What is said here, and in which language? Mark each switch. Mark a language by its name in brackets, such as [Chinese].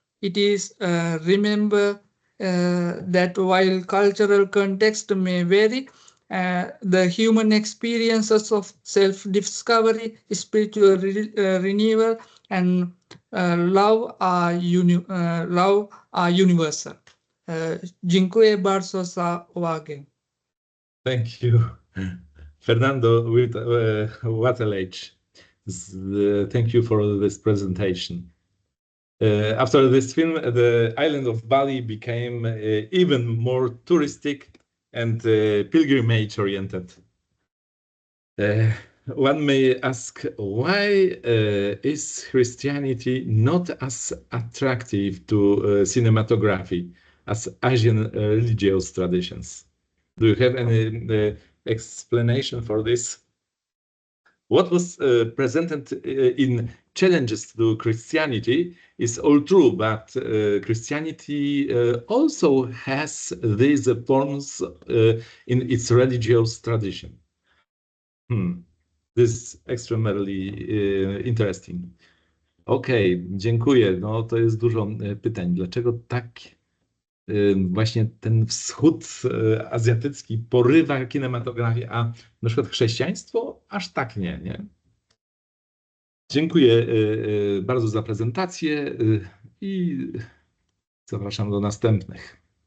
[English] It is remember that while cultural context may vary, the human experiences of self-discovery, spiritual renewal, and love are universal. [Polish] Dziękuję bardzo za uwagę. [English] Thank you, Fernando Wattalage. Thank you for this presentation. After this film, the island of Bali became even more touristic and pilgrimage-oriented. One may ask, why is Christianity not as attractive to cinematography as Asian religious traditions? Do you have any explanation for this? What was presented in Challenges to Christianity is all true, but Christianity also has these forms in its religious tradition. This is extremely interesting. [Polish] Okej, dziękuję. No to jest dużo pytań. Dlaczego tak właśnie ten wschód azjatycki porywa kinematografię, a na przykład chrześcijaństwo aż tak nie? Dziękuję bardzo za prezentację i zapraszam do następnych.